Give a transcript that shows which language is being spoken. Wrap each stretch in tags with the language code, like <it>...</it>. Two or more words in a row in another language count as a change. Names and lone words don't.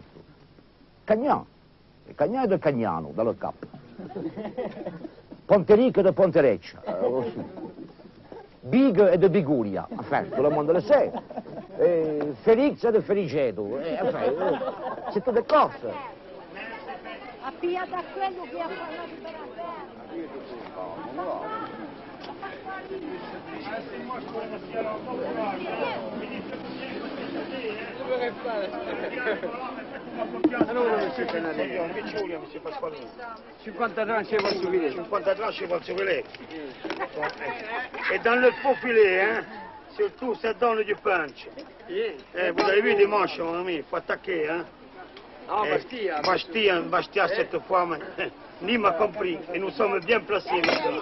<fr>Cagnan. Cagnan et de Cagnano, dans le Cap. Pontelic et de Pontereccia, aussi. Big et de Biguria, enfin, tout le monde le sait. Et Félix et de Feligedo, enfin, c'est tout des Corses.</fr> <it>Appia da quello che ha parlato per Allora, monsieur Canale, che ci vogliamo, monsieur Pasqualino?</it> <fr>50 tranches et votre filet. 50 tranches et votre filet. Et dans le faux filet, hein, surtout, ça donne du punch. Vous avez vu dimanche, mon ami, il faut attaquer, hein. Ah, Bastia cette fois, mais Nîmes a compris, et nous sommes bien placés maintenant.</fr>